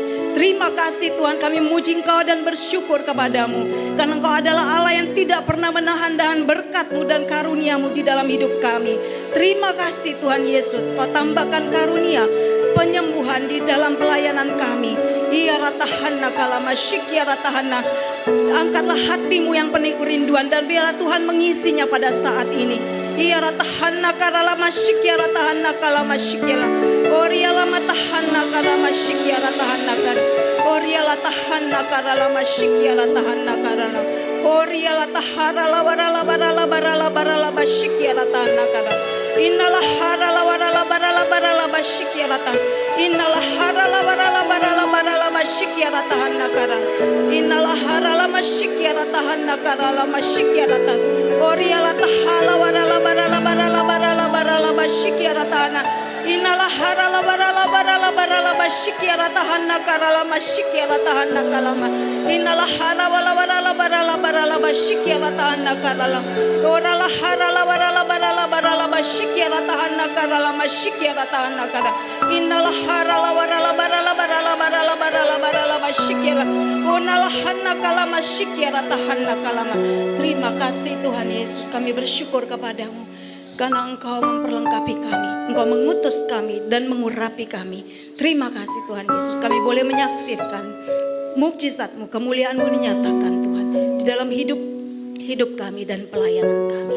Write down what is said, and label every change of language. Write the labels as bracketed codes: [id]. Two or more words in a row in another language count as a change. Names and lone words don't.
[id] Terima kasih Tuhan, kami memuji Engkau dan bersyukur kepadamu. Karena Engkau adalah Allah yang tidak pernah menahan dengan berkat-Mu dan karunia-Mu di dalam hidup kami. Terima kasih Tuhan Yesus, Kau tambahkan karunia penyembuhan di dalam pelayanan kami. Iya ratahana kalama syikia ratahana. Angkatlah hatimu yang penuh kerinduan dan biarlah Tuhan mengisinya pada saat ini. Iya ratahana karalama syikia ratahana kalama syikia. Oriala matahana kalama syikia ratahana kar. Oriala tahana karalama syikia ratahana karala. Oriala tahara lawarala barala barala barala basyikia ratahana kar. Innalah harala warala barala barala basyikia ratah. Innalah harala warala barala barala basyikia ratahana kara. Innalah harala masyikia ratahana karala masyikia ratah. Oriala tahala warala barala barala barala barala basyikia ratahana. Innalah harala barala barala barala basyikia ratahana karala masyikia ratahana kalama. Innalah harala warala barala barala basyikia ratahana karala. Orala harala warala barala barala basyikia ratahana karala masyikia ratahana kara. Innalah harala warala barala barala barala barala barala basyikia. Onalah hana kalama syikia ratahana kalama. Terima kasih Tuhan Yesus, kami bersyukur kepadamu. Karena Engkau memperlengkapi kami, Engkau mengutus kami dan mengurapi kami. Terima kasih Tuhan Yesus, kami boleh menyaksikan mukjizat-Mu, kemuliaan-Mu dinyatakan Tuhan di dalam hidup kami dan pelayanan kami.